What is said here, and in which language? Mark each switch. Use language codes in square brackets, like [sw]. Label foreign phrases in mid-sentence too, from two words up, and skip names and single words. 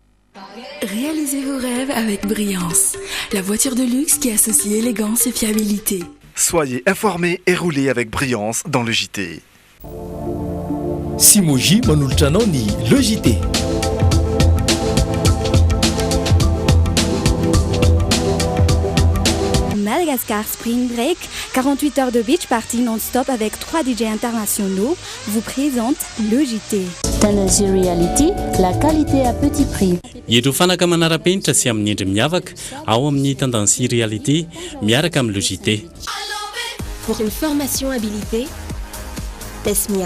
[fr] Réalisez vos rêves avec Brillance, la voiture de luxe qui associe élégance et fiabilité. Soyez informés et roulez avec Brillance dans le JT. [mg] Simoji manolotra anao ny Le JT. [fr] Madagascar Spring Break, 48 heures de [en] beach party non-stop [fr] avec 3 DJ internationaux, vous présente Le JT. Tanazy Reality, la qualité à petit prix. [mg] Ireo fanaka manara-penitra sy amin'ny endry miavaka ao amin'ny Tendance Reality miaraka amin'ny Le JT. [fr] Pour une formation habilitée, Tesmia.